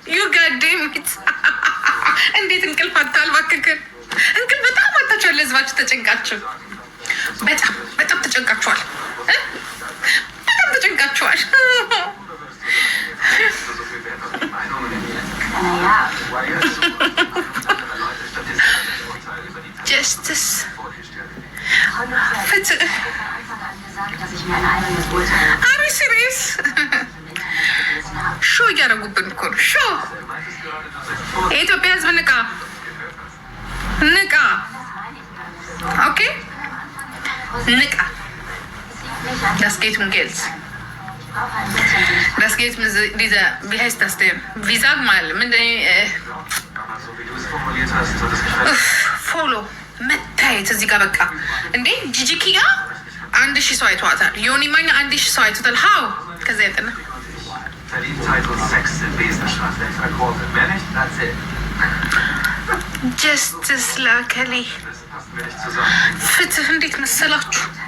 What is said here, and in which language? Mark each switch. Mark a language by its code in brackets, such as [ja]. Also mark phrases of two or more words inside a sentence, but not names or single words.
[am] እንዴት እንቅልፍ አታልባክክን እንቅልፍ በጣም አታችኋል። ለህዝባችሁ ተጨንቃችሁ በጣም ተጨንቃችኋል። ጀስትስ ፍትህ አሪ [en] serious show [am] እያደረጉብን እኮ ነው። ሾ የኢትዮጵያ ህዝብ ንቃ ንቃ። [de] Das geht um Geld. Das geht um diese, wie heißt das denn? Wie sag mal, mit [am] ፎሎ መታየት እዚህ ጋር በቃ እንዴ ጂጂኪያ 1000 ሰው አይተዋታል። ዮኒ ማኛ 1000 ሰው አይተዋታል። ሀው ከዛ ያጠና ጀስትስ ላከሊ ፍትህ እንዴት መሰላችሁ?